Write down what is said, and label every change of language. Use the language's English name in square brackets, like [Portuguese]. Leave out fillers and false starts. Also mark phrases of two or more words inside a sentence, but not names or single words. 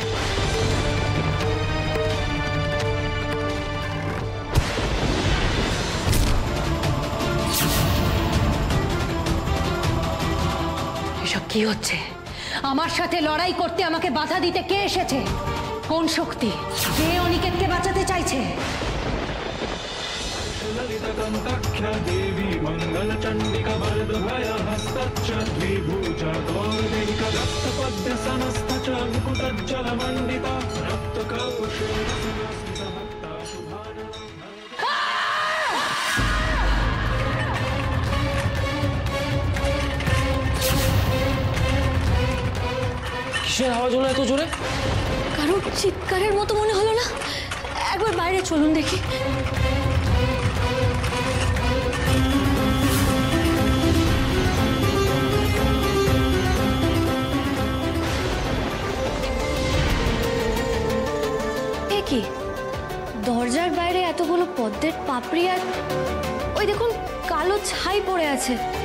[Bangla] এসব কি হচ্ছে? আমার সাথে লড়াই করতে আমাকে বাধা দিতে কে এসেছে? কোন শক্তি? কে অনিকেতকে বাঁচাতে চাইছে? [Sanskrit] देवी मंगल चंडिका वरदभय हस्तच्च द्विभुजा गौरदेहिका रक्तपद्य समस्त च मुकुटज्जल मंडिता रक्तकौशेयसुरस्मिता भक्ता शुभाना। [Bangla] কিসের আওয়াজ হলো এত জোরে? কারোর চিৎকারের মতো মনে হলো না? একবার বাইরে চলুন দেখি। কি দরজার বাইরে এতগুলো পদ্মের পাপড়ি, আর ওই দেখুন কালো ছাই পড়ে আছে।